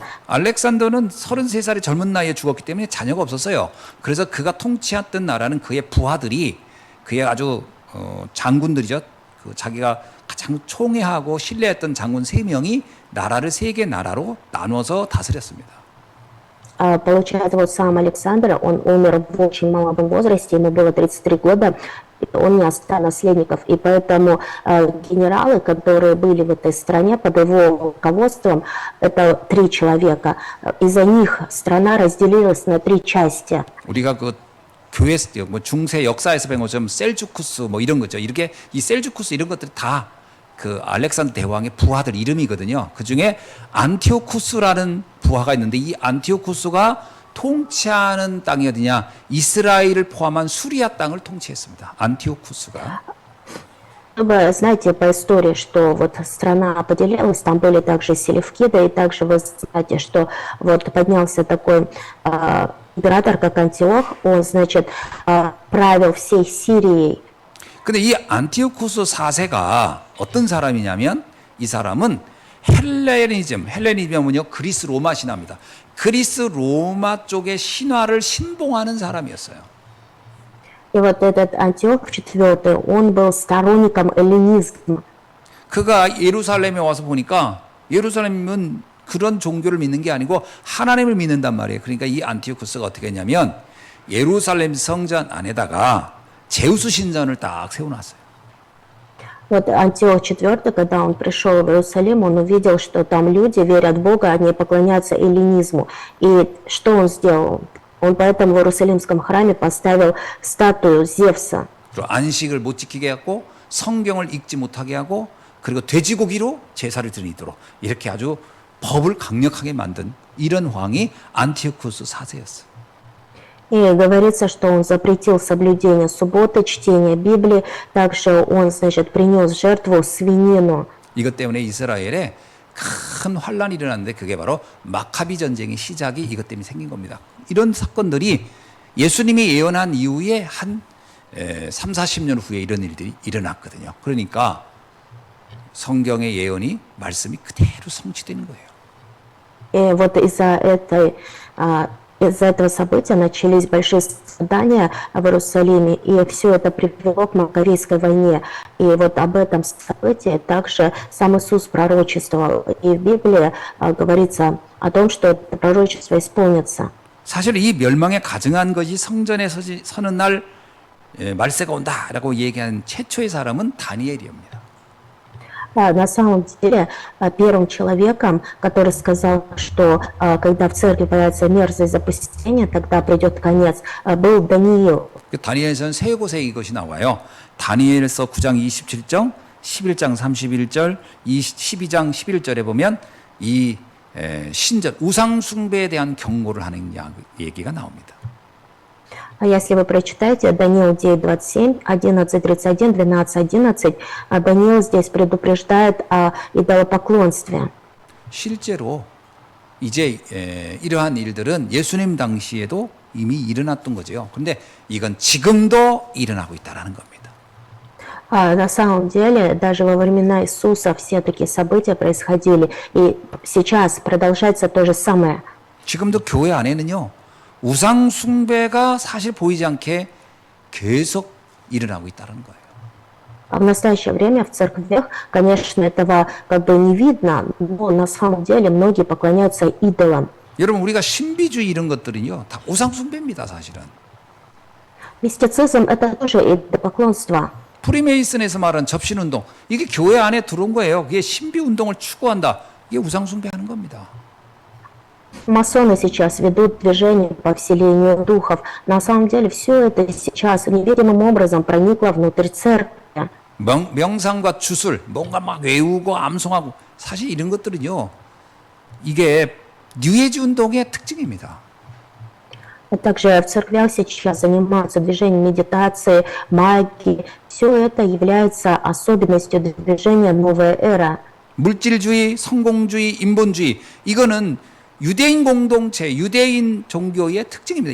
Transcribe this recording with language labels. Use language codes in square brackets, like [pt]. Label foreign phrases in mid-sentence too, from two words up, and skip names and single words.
[ko] 알렉산더는 33살의 젊은 나이에 죽었기 때문에 자녀가 없었어요. 그래서 그가 통치했던 나라는 그의 부하들이 그의 아주 장군들이죠. 그 자기가 가장 총애하고 신뢰했던 장군 3명이 나라를 3개 나라로 나눠서 다스렸습니다. [ru] Получается, вот сам Александр, он умер в очень молодом возрасте, ему было 33 года, он не оставил наследников, и поэтому генералы, которые были в этой стране под его руководством, это 3 человека, из-за них страна разделилась на 3 части. [ko] 우리가 그 교회 뭐 중세 역사에서 배운 것처럼 셀주쿠스 뭐 이런 거죠. 이렇게 이 셀주쿠스 이런 것들이 다 그 알렉산더 대왕의 부하들 이름이거든요. 그 중에 안티오쿠스라는 부하가 있는데 이 안티오쿠스가 통치하는 땅이 어디냐? 이스라엘을 포함한 수리아 땅을 통치했습니다. 안티오쿠스가. [ru] Чтобы, знаете, по истории, что вот страна поделилась, там были также селевкиды, и также вы знаете, что вот поднялся такой император, как Антиох, он, значит, правил всей Сирией. [ko] 근데 이 안티오쿠스 4세가 어떤 사람이냐면 이 사람은 헬레니즘은요 그리스 로마 신화입니다. 그리스 로마 쪽의 신화를 신봉하는 사람이었어요. [ru] И вот этот Антиох IV, он был сторонником эллинизма. [ko] 그가 예루살렘에 와서 보니까 예루살렘은 그런 종교를 믿는 게 아니고 하나님을 믿는단 말이에요. 그러니까 이 안티오쿠스가 어떻게 했냐면 예루살렘 성전 안에다가 제우스 신전을 딱 세워놨어요. [ru] Вот Антиох IV, когда он пришел в Иерусалим, он увидел, что там люди верят в Бога, они поклоняются эллинизму. И что он сделал? Он поэтому в Иерусалимском храме поставил статую Зевса. [ko] 그리고 안식을 못 지키게 하고 성경을 읽지 못하게 하고 그리고 돼지고기로 제사를 드리도록 이렇게 아주 법을 강력하게 만든 이런 왕이 안티오쿠스 4세였어요. [ru] И говорится, что он запретил соблюдение субботы, чтение Библии. Также он, значит, принес жертву свинину. [ko] 이것 때문에 이스라엘에 큰 환란이 일어났는데 그게 바로 마카비 전쟁의 시작이 이것 때문에 생긴 겁니다. 이런 사건들이 예수님이 예언한 이후에 한 3, 40년 후에 이런 일들이 일어났거든요. 그러니까 성경의 예언이 말씀이 그대로 성취되는 거예요. [ru] И вот из-за этого события начались большие страдания в Иерусалиме, и все это привело к Маккавейской войне. И вот об этом событии также сам Иисус пророчествовал. И в Библии говорится о том, что это пророчество исполнится. [ko] 사실 이 멸망에 가증한 것이 성전에 서는 날 말세가 온다라고 얘기한 최초의 사람은 다니엘이옵니다. [ru] На самом деле, первым человеком, который сказал, что когда в церкви появится мерзость запустения, тогда придет конец, был Даниил. [ko] 다니엘서는 세 곳에 이것이 나와요. 다니엘서 9장 27절, 11장 31절, 12장 11절에 보면 이 신전, 우상 숭배에 대한 경고를 하는 얘기가 나옵니다. [ru] А если вы прочитаете Даниил 9:27, 11:31, 12:11, Даниил здесь предупреждает о идолопоклонстве. [ko] 실제로 이제 이러한 일들은 예수님 당시에도 이미 일어났던 거죠. 그런데 이건 지금도 일어나고 있다는 겁니다. [ru] На самом деле, даже во времена Иисуса все такие события происходили, и сейчас продолжается то же самое. [ko] 지금도 교회 안에는요. 우상 숭배가 사실 보이지 않게 계속 일어나고 있다는 거예요. [ru] А в настоящее время в церквях, конечно, этого как бы не видно, но на самом деле многие поклоняются идолам. [ko] 여러분 우리가 신비주의 이런 것들은요. 다 우상 숭배입니다, 사실은. [ru] Мистицизм – это тоже идолопоклонство. [ko] 프리메이슨에서 말한 접신운동 이게 교회 안에 들어온 거예요. 그게 신비운동을 추구한다. 이게 우상 숭배하는 겁니다. [ru] Масоны сейчас ведут движение по вселению духов. На самом деле все это сейчас невидимым образом проникло внутрь церкви. [ko] 명상과 주술, 뭔가 막 외우고 암송하고 사실 이런 것들은요. 이게 뉴에이지 운동의 특징입니다. [ru] Также в церквях сейчас занимаются движением медитации, магии. Все это является особенностью движения «Новая эра». [ko] 물질주의, 성공주의, 인본주의 이거는 유대인 공동체, 유대인 종교의 특징입니다.